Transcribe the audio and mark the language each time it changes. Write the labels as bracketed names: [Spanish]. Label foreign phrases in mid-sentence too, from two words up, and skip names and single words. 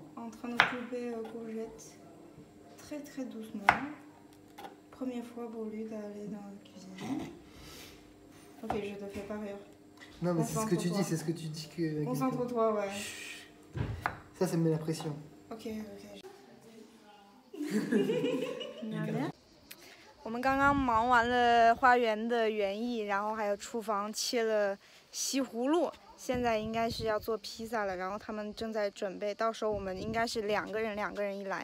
[French] en train de couper courgettes très très doucement. Première fois pour lui d'aller dans la cuisine. Ok, je te fais pas rire. Non, mais c'est ce que tu Concentre-toi. dis, c'est ce que tu dis que. Concentre-toi, ouais. Ça me met la pression. Ok. [Chinese] 我们刚刚忙完了花园的园艺，然后还有厨房切了西葫芦，现在应该是要做披萨了。然后他们正在准备，到时候我们应该是两个人一来。